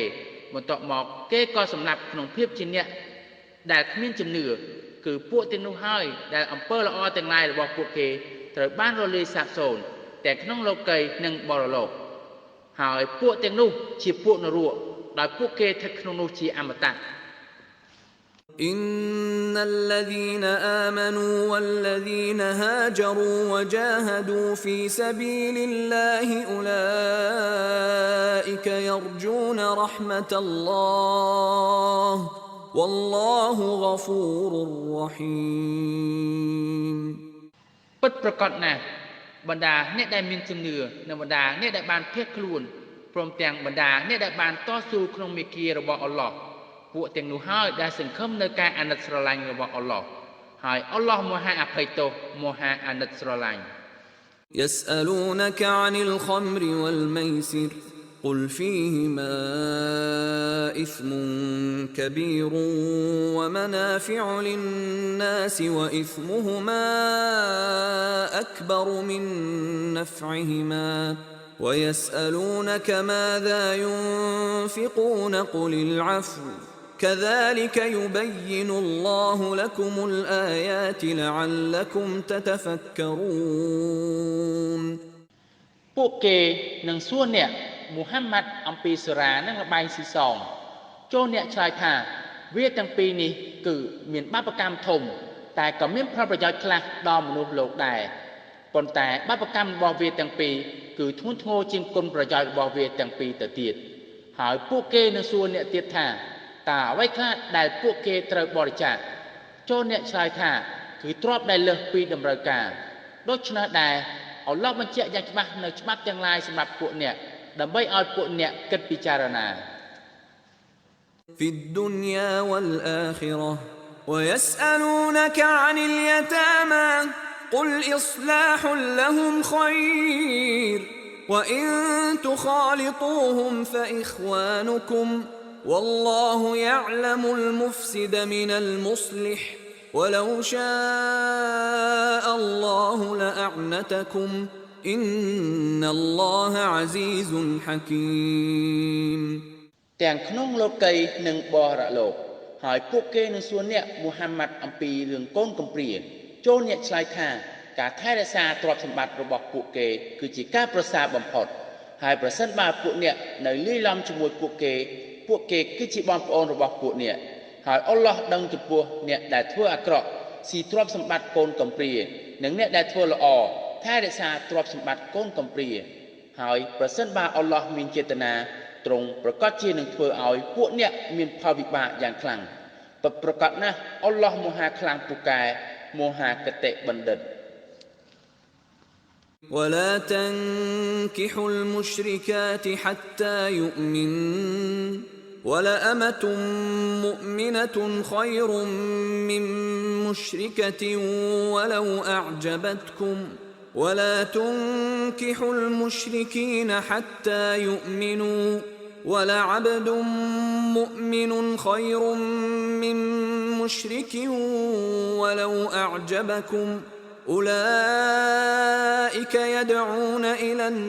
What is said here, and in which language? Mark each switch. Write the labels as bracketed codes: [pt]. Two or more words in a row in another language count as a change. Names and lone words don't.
[km] បន្ទាប់មកគេក៏សម្លាប់ក្នុងភាពជាអ្នកដែលគ្មានជំនឿគឺពួកទាំងនោះហើយដែល អំពើល្អទាំងឡាយរបស់ពួកគេត្រូវបានរលាយសាបសូន្យតែក្នុងលោកីនិងបរលោកហើយពួកទាំងនោះជាពួកនរកដោយពួកគេស្ថិតក្នុងនោះជាអមតៈ [ar] إن الذين آمنوا والذين هاجروا وجاهدوا في سبيل الله أولئك يرجون رحمة الله والله غفور رحيم [km] ពិតប្រាកដណាស់បណ្ដាអ្នកដែលមានជំនឿនិងបណ្ដាអ្នកដែលបានភៀសខ្លួនព្រមទាំងបណ្ដាអ្នកដែលបានតស៊ូក្នុងមេគារបស់អល់ឡោះពួកទាំងនោះហើយដែលសង្ឃឹមនៅការអាណិតស្រឡាញ់របស់អល់ឡោះហើយអល់ឡោះមហាអភ័យទោសមហាអាណិតស្រឡាញ់ [ar] يسألونك عن الخمر والميسر قل فيهما إثم كبير ومنافع للناس وإثمهما أكبر من نفعهما ويسألونك ماذا ينفقون قل العفو كذلك يبين الله لكم الآيات لعلكم تتفكرون [km] ពួកគេនឹងសួរអ្នកមូហាម៉ាត់អំពីសូរ៉ានិងល្បែងស៊ីសងចូលអ្នកឆ្លើយថាវាទាំងពីរនេះគឺមានបាប កម្មធំតែក៏មានផលប្រយោជន៍ខ្លះដល់មនុស្សលោកដែរប៉ុន្តែបាបកម្មរបស់វាទាំងពីរគឺធ្ងន់ធ្ងរជាងគុណប្រយោជន៍របស់វាទាំងពីរទៅទៀតហើយពួកគេនឹងសួរអ្នកទៀតថាតើអ្វីខ្លះដែលពួកគេត្រូវបរិច្ចាគចូលអ្នកឆ្លើយថាគឺទ្រព្យដែលលើសពីតម្រូវការដូច្នេះដែរអល់ឡោះបញ្ជាក់យ៉ាងច្បាស់នៅច្បាប់ទាំងឡាយសម្រាប់ពួកអ្នកដើម្បីឲ្យពួកអ្នកគិតពិចារណា [ar] في الدنيا والآخرة ويسألونك عن اليتامى قل إصلاح لهم خير وإن تخالطوهم فإخوانكم والله يعلم المفسد من المصلح ولو شاء الله لأعنتكم إن الله عزيز حكيم [km] ទាំងក្នុងលោកីនិងបរលោកហើយពួកគេនឹងសួរអ្នកមូហាម៉ាត់អំពីរឿងកូនកំព្រាចូលអ្នកឆ្លើយថាការថែរក្សាទ្រព្យសម្បត្តិ របស់ពួកគេគឺជាការប្រសើរបំផុតហើយប្រសិនបើពួកអ្នកនៅលាយឡំជាមួយពួកគេគឺជាបងប្អូនរបស់ពួកអ្នកហើយអល់ឡោះដឹងចំពោះអ្នកដែលធ្វើអាក្រក់ស៊ីទ្រព្យសម្បត្តិកូនកំព្រានិងអ្នកដែលធ្វើល្អថែរក្សាទ្រព្យសម្បត្តិកូនកំព្រាហើយប្រសិនបើអល់ឡោះមានចេតនាទ្រង់ប្រកាសជានឹងធ្វើឲ្យពួកអ្នកមានផលវិបាកយ៉ាងខ្លាំងប្រកាសណាស់អល់ឡោះមហាខ្លាំងពូកែមហាកតេបណ្ឌិត [ar] ولا تنكحوا المشركات حتى يؤمن ولأمة مؤمنة خير من مشركة ولو أعجبتكم ولا تنكحوا المشركين حتى يؤمنوا ولعبد مؤمن خير من مشرك ولو أعجبكم أولئك يدعون إلى